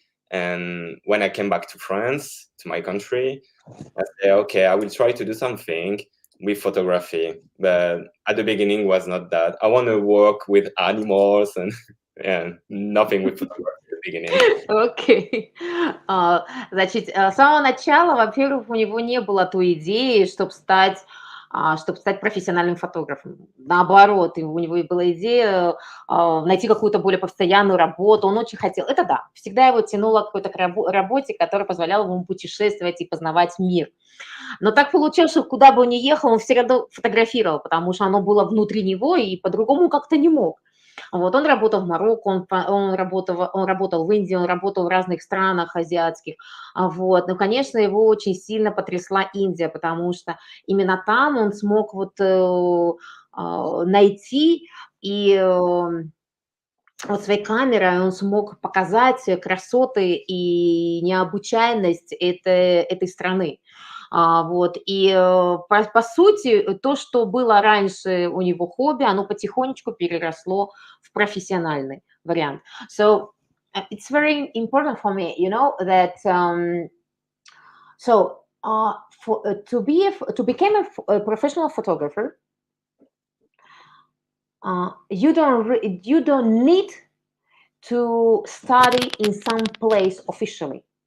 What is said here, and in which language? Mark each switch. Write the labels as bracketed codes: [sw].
[en] And when I came back to France, to my country, I said, okay, I will try to do something with photography. But at the beginning was not that. I want to work with animals and yeah, nothing with photography at the beginning. [ru] Окей. Значит, с самого начала, во-первых, у него не было той идеи, чтобы стать профессиональным фотографом. Наоборот, и у него и была идея, найти какую-то более постоянную работу. Он очень хотел. Это да, всегда его тянуло к какой-то работе, которая позволяла ему путешествовать и познавать мир. Но так получилось, что куда бы он ни ехал, он все равно фотографировал, потому что оно было внутри него, и по-другому как-то не мог. Вот он работал в Марокко, он работал в Индии, он работал в разных странах азиатских. Вот. Но, конечно, его очень сильно потрясла Индия, потому что именно там он смог найти и вот своей камерой он смог показать красоты и необычайность этой страны. Вот. И по сути, то, что было раньше у него хобби, оно потихонечку переросло в профессиональный вариант. [en] So it's very important for me, that so to become a professional photographer, you don't need to study in some place officially.